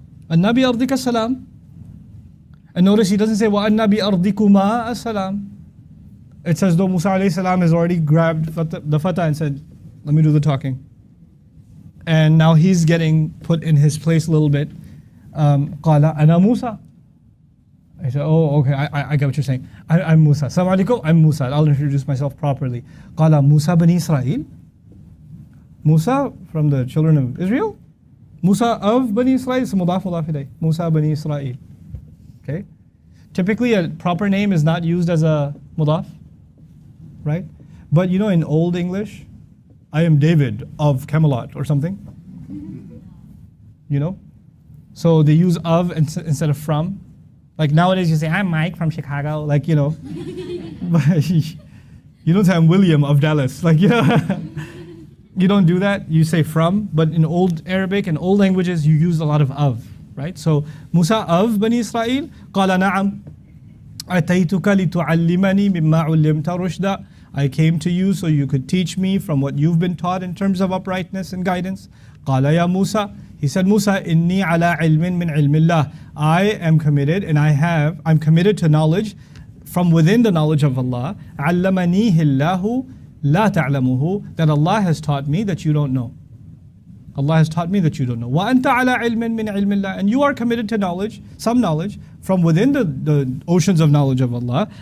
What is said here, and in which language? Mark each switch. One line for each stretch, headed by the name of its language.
Arabic: أَنَّا بِأَرْضِكَ السَّلَامِ.
English: And notice he doesn't say
Arabic: وَأَنَّا بِأَرْضِكُمَا السَّلَامِ.
English: It's as though Musa alayhi salam has already grabbed the fatah and said, let me do the talking. And now he's getting put in his place a little bit.
Arabic: قَالَ أَنَا Musa.
English: I said, oh, okay, I get what you're saying. I'm Musa. Assalamu alaikum, I'm Musa. I'll introduce myself properly. قَالَ Musa bani Israel. Musa from the children of Israel. Musa of Bani Israel. So mudaf ilayh. Musa bani Israel. Okay. Typically a proper name is not used as a mudaf, right? But you know in Old English, I am David of Camelot or something. You know? So they use of instead of from. Like nowadays you say, I'm Mike from Chicago, like, you know. But you don't say I'm William of Dallas. Like, you know, you don't do that. You say from, but in Old Arabic and old languages you use a lot of. Right? So Musa of Bani Israel,
Arabic: قال نعم أتيتك لتعلمني مما علمت رشدا.
English: I came to you so you could teach me from what you've been taught in terms of uprightness and guidance.
Arabic: قال يا موسى,
English: he said,
Arabic: Musa, إني على علم من علم الله.
English: I am committed and I'm committed to knowledge from within the knowledge of Allah.
Arabic: علمنيه الله لا تعلمه,
English: that Allah has taught me that you don't know. Allah has taught me that you don't know.
Arabic: وَأَنْتَ عَلَىٰ عِلْمٍ مِّنْ عِلْمِ اللَّهِ,
English: and you are committed to knowledge, some knowledge, from within the oceans of knowledge of Allah.